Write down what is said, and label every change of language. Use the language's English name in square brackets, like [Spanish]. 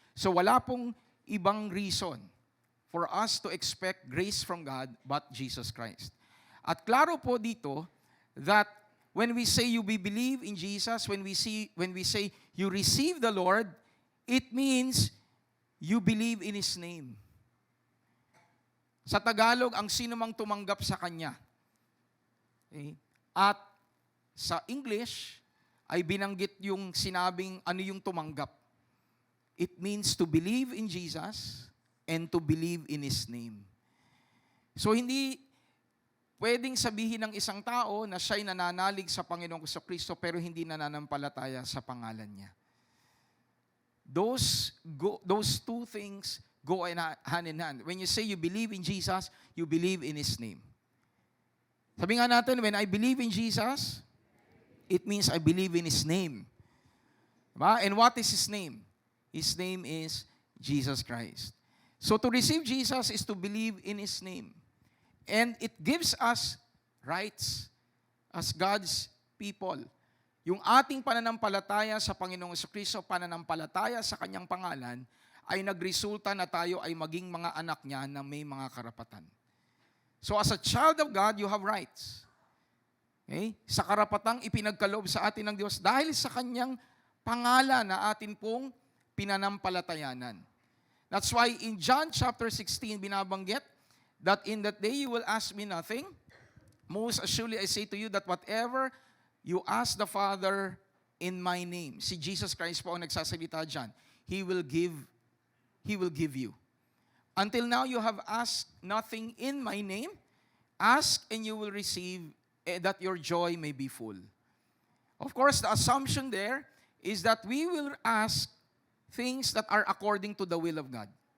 [English] So [Filipino] wala pong ibang [English] reason for us to expect grace from God but Jesus Christ. [Filipino] At klaro po dito [English] that when we say you believe in Jesus, when we say you receive the Lord, it means you believe in His name. [Filipino] Sa Tagalog, ang sino mang tumanggap sa Kanya. Okay? At sa English, ay binanggit yung sinabing ano yung tumanggap. [English] It means to believe in Jesus and to believe in His name. [Filipino] So hindi pwedeng sabihin ng isang tao na siya'y nananalig sa Panginoong Kristo pero hindi nananampalataya sa pangalan niya. [English] Those two things go hand in hand. When you say you believe in Jesus, you believe in His name. [Filipino] Sabi nga natin, [English] when I believe in Jesus, it means I believe in His name. Diba? And what is His name? His name is Jesus Christ. So to receive Jesus is to believe in His name. And it gives us rights as God's people. [Filipino] Yung ating pananampalataya sa Panginoong Kristo, pananampalataya sa Kanyang pangalan, ay nagresulta na tayo ay maging mga anak niya na may mga karapatan. [English] So as a child of God, you have rights. Okay? [Filipino] Sa karapatang ipinagkaloob sa atin ng Diyos dahil sa Kanyang pangalan na atin pong pinanampalatayanan. [English] That's why in John chapter 16, binabanggit that in that day you will ask me nothing. Most assuredly I say to you that whatever you ask the Father in my name. [Filipino] Si Jesus Christ po ang nagsasalita dyan. [English] He will give you. Until now you have asked nothing in my name. Ask and you will receive, that your joy may be full. Of course, the assumption there is that we will ask things that are according to the will of God.